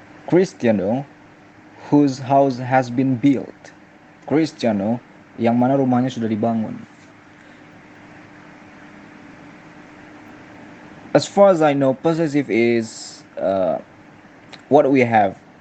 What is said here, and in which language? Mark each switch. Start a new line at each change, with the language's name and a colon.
English: Cristiano, whose house has been built.
Indonesian: Cristiano, yang mana rumahnya sudah dibangun.
English: As far as I know, possessive is what we have.